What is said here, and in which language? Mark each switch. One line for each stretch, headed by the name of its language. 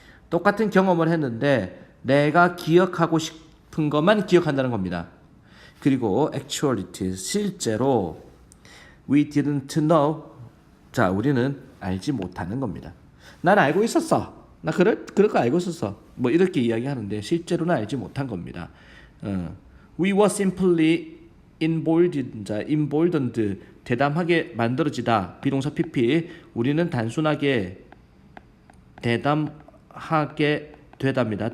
Korean: 똑같은 경험을 했는데 내가 기억하고 싶은 것만 기억한다는 겁니다. 그리고 actuality, 실제로
English: we didn't know,
Korean: 자 우리는 알지 못하는 겁니다. 난 알고 있었어. 나 그럴 거 알고 있었어. 뭐 이렇게 이야기하는데 실제로는 알지 못한 겁니다.
English: We were simply emboldened,
Korean: 대담하게 만들어지다. 비동사 PP. 우리는 단순하게 대담하게 되답니다.